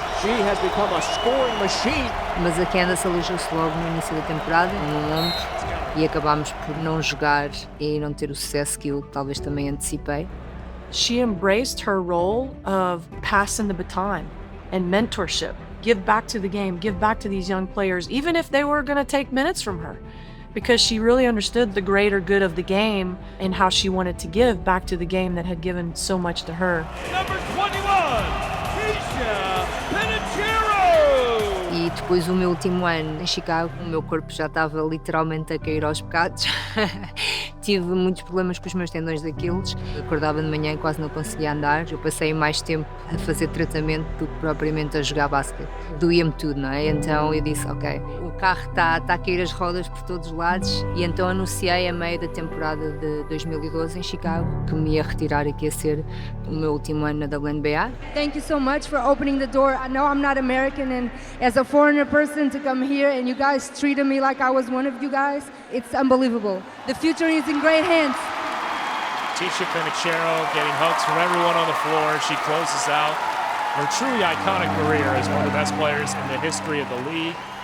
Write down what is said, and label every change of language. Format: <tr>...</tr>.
<en>She has become a scoring machine.</en> <pt>Mas a Candace aleijou-se logo no início da temporada, no ombro, e acabámos por não jogar e não ter o sucesso que eu talvez também antecipei.</pt> <en>She embraced her role of passing the baton and mentorship. Give back to the game, give back to these young players, even if they were going to take minutes from her. because she really understood the greater good of the game and how she wanted to give back to the game that had given so much to her. Number 21, Tisha Penicheiro!</en> <pt>E depois, o meu último ano em Chicago, o meu corpo já estava literalmente a cair aos bocados. Tive muitos problemas com os meus tendões de Aquiles. Acordava de manhã e quase não conseguia andar. Eu passei mais tempo a fazer tratamento do que propriamente a jogar basquete. Doía-me tudo, não é? Então eu disse, ok, o carro está a cair as rodas por todos os lados. E então anunciei a meio da temporada de 2012 em Chicago que me ia retirar e que ia ser o meu último ano na WNBA.</pt> <en>Thank you so much for opening the door. I know I'm not American, and as a foreigner person to come here and you guys treated me like I was one of you guys, it's unbelievable. The future is in great hands. Tisha Penicheiro getting hugs from everyone on the floor. She closes out her truly iconic career as one of the best players in the history of the league.</en>